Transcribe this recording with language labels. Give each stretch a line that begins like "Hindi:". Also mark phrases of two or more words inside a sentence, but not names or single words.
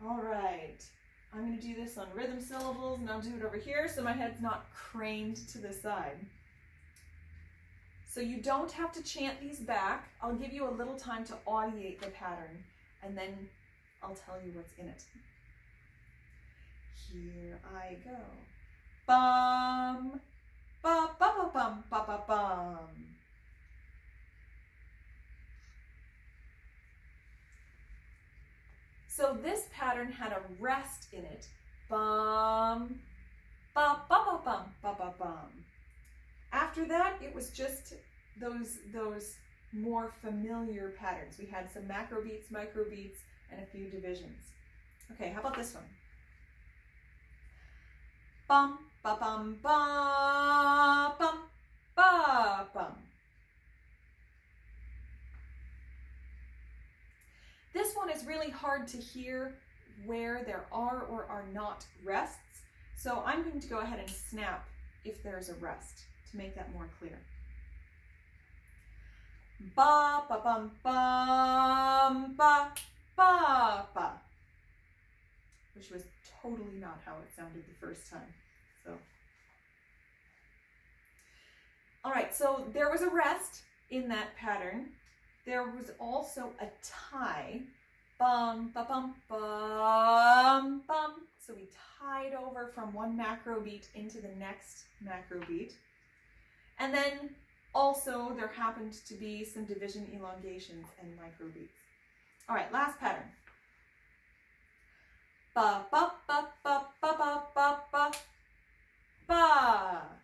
English: All right, I'm going to do this on rhythm syllables, and I'll do it over here so my head's not craned to the side. So you don't have to chant these back. I'll give you a little time to audiate the pattern, and then I'll tell you what's in it. Here I go. Bum, ba, ba, ba, bum, ba, ba, bum. So this pattern had a rest in it. Bum, ba, ba, ba, bum, ba, ba, bum. After that, it was just those more familiar patterns. We had some macro beats, micro beats, and a few divisions. Okay, how about this one? Bum, ba, bum, ba, bum, ba, bum. This one is really hard to hear where there are or are not rests, so I'm going to go ahead and snap if there's a rest to make that more clear. Ba, ba, bum, bum, ba, ba, ba. Which was totally not how it sounded the first time. So, all right, so there was a rest in that pattern. There was also a tie. Bum, ba, bum, bum, bum. So we tied over from one macro beat into the next macro beat. And then also there happened to be some division elongations and micro beats. All right, last pattern. Ba, ba, ba, ba, ba, ba, ba, ba, ba.